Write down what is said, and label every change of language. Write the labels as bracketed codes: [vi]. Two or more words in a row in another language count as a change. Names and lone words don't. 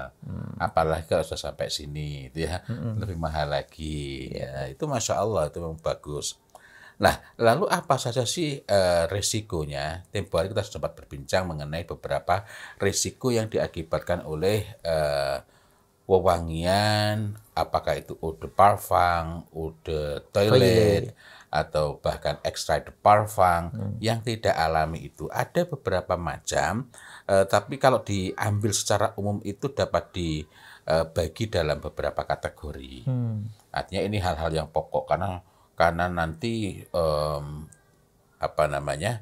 [id] Apalagi kalau sudah sampai sini, itu ya lebih mahal lagi. Ya, itu [ar] ما شاء الله, [id] itu memang bagus. Nah, lalu apa saja sih resikonya? Tempo hari kita sempat berbincang mengenai beberapa resiko yang diakibatkan oleh wewangian, apakah itu [fr] eau de parfum, eau de toilet, [id] atau bahkan [fr] extrait de parfum [id] yang tidak alami itu. Ada beberapa macam, tapi kalau diambil secara umum itu dapat dibagi dalam beberapa kategori. Artinya ini hal-hal yang pokok karena nanti apa namanya?